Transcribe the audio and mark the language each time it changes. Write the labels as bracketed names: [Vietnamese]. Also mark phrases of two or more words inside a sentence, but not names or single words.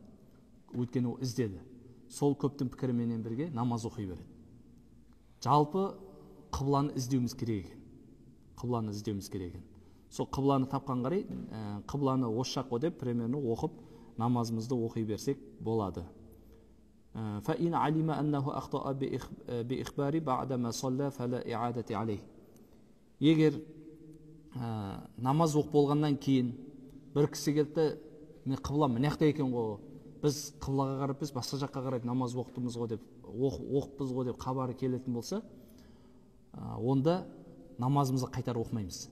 [Kazakh] Өйткені ол іздеді. Сол көптің пікіріменен бірге намаз оқи береді. Жалпы қыбланы іздеуіміз керек екен. Қыбланы іздеуіміз керек екен. Сол қыбланы тапқан қарай, қыбланы осы жақ деп примерно оқып, намазымызды оқи берсек болады. [Arabic] فَإِنْ عَلِمَ أَنَّهُ أَخْطَأَ بِإِخْبَارِ بَعْدَمَا صَلَّى فَلَا إِعَادَةِ عَلَيْهِ. [Kazakh] Егер намаз оқып болғаннан кейін бір кісі келді, мен қыблам мына жақта екен ғой, біз қыблаға қарап біз басқа жаққа қарап намаз оқытымыз ғой деп, оқыппыз ғой деп хабары келетін болса, онда намазымызды қайтар оқымаймыз.